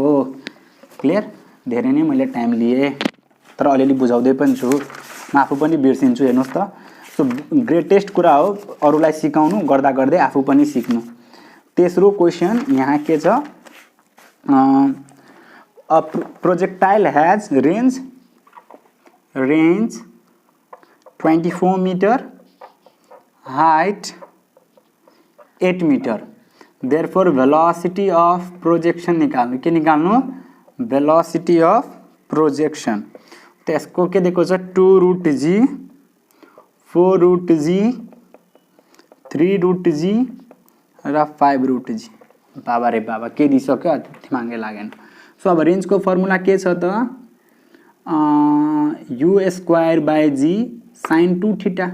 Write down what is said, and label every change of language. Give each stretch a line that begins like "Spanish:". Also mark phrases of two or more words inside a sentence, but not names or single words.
Nepali: क्लियर? धेरै नै मैले टाइम लिए तर अलिअलि बुझाउँदै पनि छु, म आफू पनि बिर्सिन्छु। हेर्नुहोस् त, सो ग्रेटेस्ट कुरा हो अरूलाई सिकाउनु, गर्दा गर्दै आफू पनि सिक्नु। तेस्रो क्वेसन यहाँ के छ?
English: A projectile has range 24 meter, height 8 meter, therefore velocity of projection
Nepali: निकाल्नु। के निकाल्नु?
English: velocity of projection.
Nepali: त्यसको के दिएको छ? 2√g, 4√g, 3√g र 5√g। बाबा रे बाबा, के दिइसक्यो? दिमागै लागेन। सो अब रेन्जको फर्मुला के छ त?
English: U square by G sine 2 theta.